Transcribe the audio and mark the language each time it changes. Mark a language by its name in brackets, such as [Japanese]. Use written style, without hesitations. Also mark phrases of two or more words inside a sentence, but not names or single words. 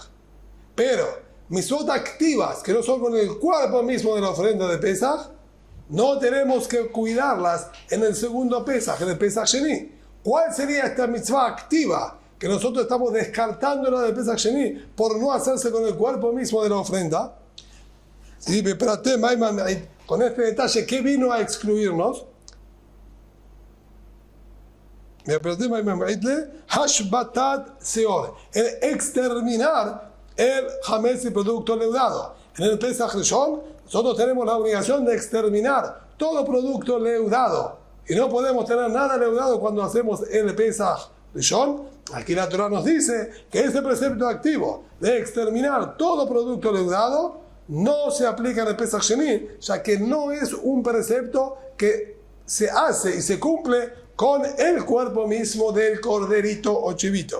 [Spanish] Pero mitzvot activas que no son con el cuerpo mismo de la ofrenda de Pesaj, no tenemos que cuidarlas en el segundo Pesaj, en el [Hebrew] פסח שני. [Spanish] ¿Cuál sería esta mitzvah activa que nosotros estamos descartándola del [Hebrew] פסח שני [Spanish] por no hacerse con el cuerpo mismo de la ofrenda? Sí, espérate, con este detalle, ¿qué vino a excluirnos? [Hebrew] השבתת שאור, [Spanish] el exterminar el hametz y producto leudado. En el [Hebrew] פסח ראשון [Spanish] nosotros tenemos la obligación de exterminar todo producto leudado y no podemos tener nada leudado cuando hacemos el [Hebrew] פסח ראשון. [Spanish] Aquí la Torah nos dice que ese precepto activo de exterminar todo producto leudado no se aplica en el [Hebrew] פסח שני, [Spanish] ya que no es un precepto que se hace y se cumple con el cuerpo mismo del corderito o chivito.